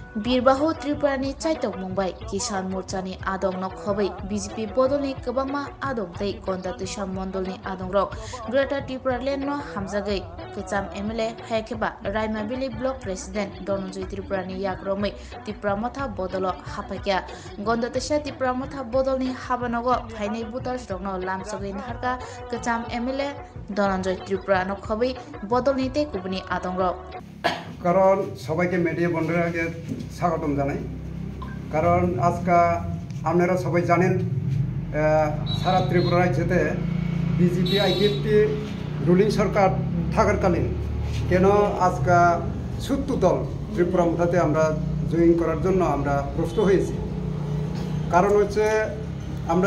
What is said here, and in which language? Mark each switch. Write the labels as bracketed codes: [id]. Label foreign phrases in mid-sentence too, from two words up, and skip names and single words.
[trp] बीरबाहु त्रिपुरानि चाइतक मुंबाई किसान मोर्चानि आदं नखबै बीजेपी बदलनि गोबांमा आदं तै गन्दा तुषा मण्डलनि आदं रक ग्रेटर त्रिपुरा लेन न हामजागै कचाम एमएलए हायकेबा रायमाबिलि [en] block president [trp] धनन्जय त्रिपुरानि याग्रमै त्रिपुरा मथा बदल हाफाकिया गन्दा तुषा त्रिपुरा मथा बदलनि हाबानगो फाइनै बुटार्स रंन लामसगै नारका कचाम एमएलए धनन्जय त्रिपुरा नखबै बदलनि तै कुबनि आदं रक [bn] কারণ সবাইকে মিডিয়া বন্ধুরাকে স্বাগতম জানাই কারণ আজকে আপনারা সবাই জানেন সারা ত্রিপুরা রাজ্যতে বিজেপি আইপিএফটি রুলিং সরকার থাকাকালীন কেন আজকে ৭০ দল ত্রিপুরা মুঠাতে আমরা জয়েন করার জন্য আমরা প্রস্তুত হয়েছি কারণ হচ্ছে আমরা